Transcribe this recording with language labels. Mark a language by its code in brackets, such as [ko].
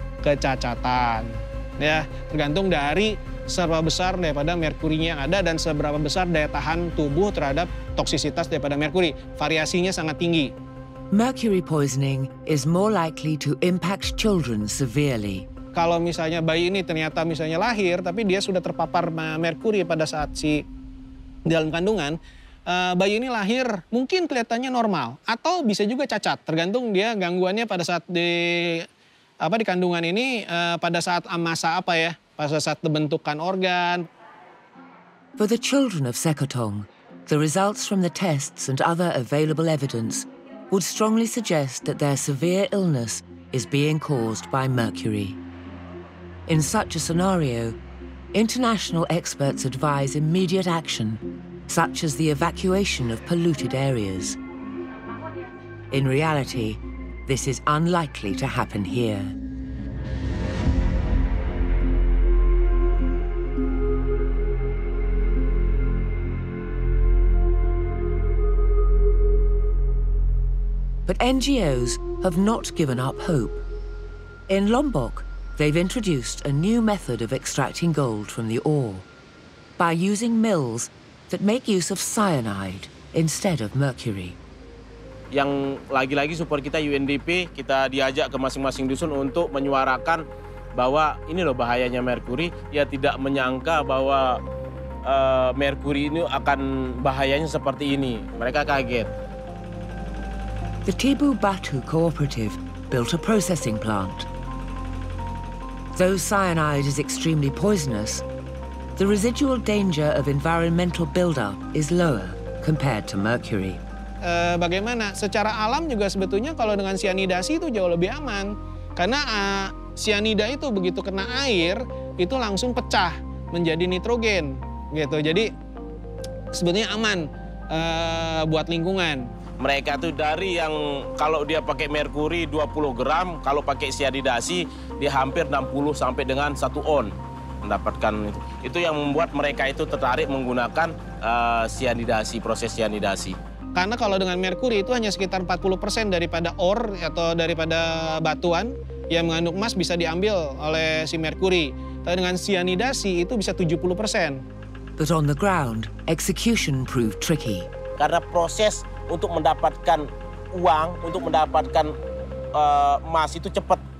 [id] Kecacatan, ya, tergantung dari seberapa besar daripada merkurinya yang ada dan seberapa besar daya tahan tubuh terhadap toksisitas daripada merkuri. Variasinya sangat tinggi. [en] Mercury poisoning is more likely to impact children severely. [id] Kalau misalnya bayi ini ternyata misalnya lahir, tapi dia sudah terpapar merkuri pada saat dalam kandungan, bayi ini lahir mungkin kelihatannya normal atau bisa juga cacat, tergantung dia gangguannya pada saat di kandungan ini, pada saat masa pada saat pembentukan organ. [en] For the children of Sekotong, the results from the tests and other available evidence would strongly suggest that their severe illness is being caused by mercury. In such a scenario, international experts advise immediate action, such as the evacuation of polluted areas. In reality, this is unlikely to happen here. But NGOs have not given up hope. In Lombok, they've introduced a new method of extracting gold from the ore by using mills that make use of cyanide instead of mercury. [id] Yang lagi-lagi support kita UNDP, kita diajak ke masing-masing dusun untuk menyuarakan bahwa ini loh bahayanya merkuri, ya tidak menyangka bahwa merkuri ini akan bahayanya seperti ini. Mereka kaget. [en] The Tibu Batu Cooperative built a processing plant. Though cyanide is extremely poisonous, the residual danger of environmental buildup is lower compared to mercury. [id] Bagaimana? Secara alam juga sebetulnya kalau dengan cyanidasi itu jauh lebih aman. Karena cyanida itu begitu kena air, itu langsung pecah menjadi nitrogen. Gitu. Jadi sebetulnya aman buat lingkungan. Mereka tuh dari yang kalau dia pakai merkuri 20 gram, kalau pakai sianidasi dia hampir 60 sampai dengan 1 on mendapatkan itu. Itu yang membuat mereka itu tertarik menggunakan sianidasi, proses sianidasi. Karena kalau dengan merkuri itu hanya sekitar 40% daripada ore atau daripada batuan yang mengandung emas bisa diambil oleh si merkuri. Tapi dengan sianidasi itu bisa 70%. [en] But on the ground, execution proved tricky. [id] Karena proses untuk mendapatkan uang, untuk mendapatkan emas itu cepat.